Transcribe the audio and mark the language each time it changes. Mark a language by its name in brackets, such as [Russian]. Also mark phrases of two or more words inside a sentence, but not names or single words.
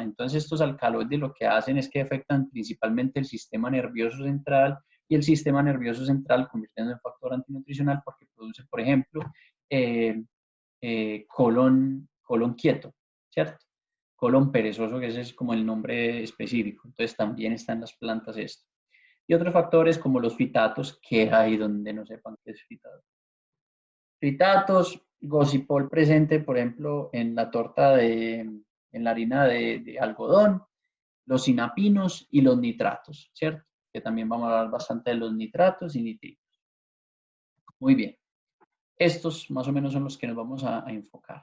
[Spanish] Entonces, estos alcaloides lo que hacen es que afectan principalmente el sistema nervioso central y el sistema nervioso central convirtiendo en factor antinutricional porque produce, por ejemplo, eh, colon quieto, ¿cierto? Colon perezoso, que ese es como el nombre específico. Entonces también están las plantas esto. Y otros factores como los fitatos, que hay donde no sepan qué es fitato. Fitatos, gocipol presente, por ejemplo, en la torta en la harina de algodón, los sinapinos y los nitratos, ¿cierto? Que también vamos a hablar bastante de los nitratos y nitritos. Muy bien. Estos más o menos son los que nos vamos a enfocar.